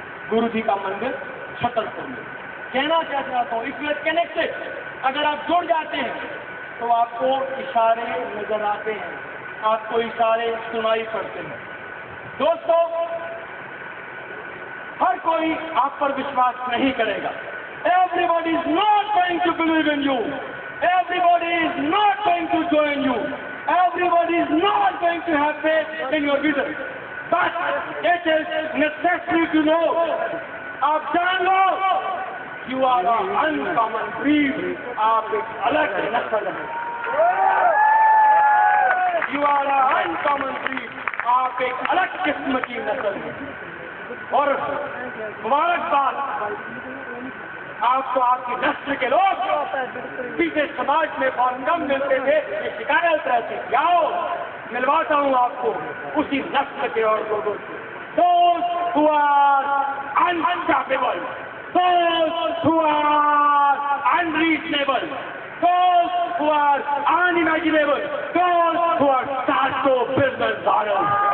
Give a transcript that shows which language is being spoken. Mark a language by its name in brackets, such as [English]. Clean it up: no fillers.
[Hindi] गुरु जी का मंदिर छतरपुर में। कहना क्या चाहता हूँ, [English] if you are connected, [Hindi] अगर आप जुड़ जाते हैं तो आपको इशारे नजर आते हैं, आपको इशारे सुनाई पड़ते हैं। दोस्तों, हर कोई आप पर विश्वास नहीं करेगा। [English] Everybody is not going to believe in you. Everybody is not going to join you. Everybody is not going to have faith in your vision. But it is necessary to know. [Hindi] आप जान लो, [English] you are an uncommon breed. [Hindi] आप एक अलग नस्ल हैं। [English] You are an uncommon breed. [Hindi] आप एक अलग किस्म की नस्ल हैं। और मुबारकबाद आपको, आपकी नस्ल के लोग पीछे समाज में बहुत कम मिलते थे, ये शिकायत रहती, आओ मिलवाता हूँ आपको उसी नस्ल के और लोगों से। [English] Those who are unstoppable, those who are unreasonable, those who are unimaginable, those who are psycho business models.